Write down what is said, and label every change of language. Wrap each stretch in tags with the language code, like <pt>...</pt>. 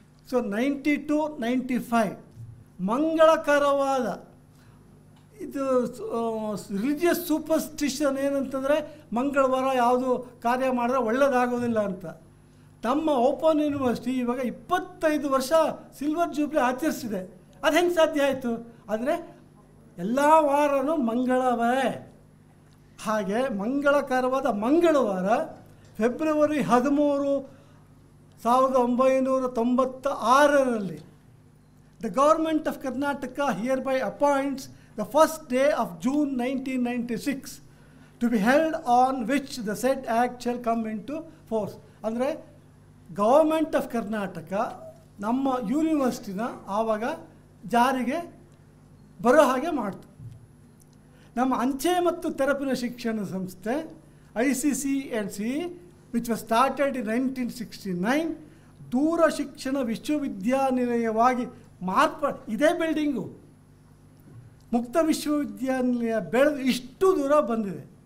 <kn>So 92-95 ಮಂಗಳಕರವಾದ ಇದು</kn> <en>religious superstition</en> <kn>ಏನಂತಂದರೆ ಮಂಗಳವಾರ ಯಾವುದು ಕಾರ್ಯ ಮಾಡಿದ್ರೆ ಒಳ್ಳೆಯದಾಗೋದಿಲ್ಲ ಅಂತ. ನಮ್ಮ ಓಪನ್ ಯೂನಿವರ್ಸಿಟಿ ಇವಾಗ 25 ವರ್ಷ ಸಿಲ್ವರ್ ಜೂಬ್ಲಿ ಆಚರಿಸಿದೆ. ಅದು ಹೆಂಗೆ ಸಾಧ್ಯ ಆಯಿತು ಅಂದರೆ ಎಲ್ಲ ವಾರನೂ ಮಂಗಳವಾರ. ಹಾಗೆ ಮಂಗಳಕರವಾದ ಮಂಗಳವಾರ February 13, 1996ರಲ್ಲಿ</kn> <en>the government of Karnataka hereby appoints the first day of June 1996 to be held on which the said act shall come into force.</en> <kn>ಅಂದರೆ ಗವರ್ಮೆಂಟ್ ಆಫ್ ಕರ್ನಾಟಕ ನಮ್ಮ ಯೂನಿವರ್ಸಿಟಿನ ಆವಾಗ ಜಾರಿಗೆ ಬರೋ ಹಾಗೆ ಮಾಡ್ತು. ನಮ್ಮ ಅಂಚೆ ಮತ್ತು ತೆರಪಿನ ಶಿಕ್ಷಣ ಸಂಸ್ಥೆ ICCNC</kn> <en>which was started in 1969</en> <kn>ದೂರ ಶಿಕ್ಷಣ ವಿಶ್ವವಿದ್ಯಾನಿಲಯವಾಗಿ ಇದೇ ಬಿಲ್ಡಿಂಗು ಮುಕ್ತ ವಿಶ್ವವಿದ್ಯಾನಿಲಯ ಬೆಳೆದು ಇಷ್ಟು ದೂರ ಬಂದಿದೆ.</kn>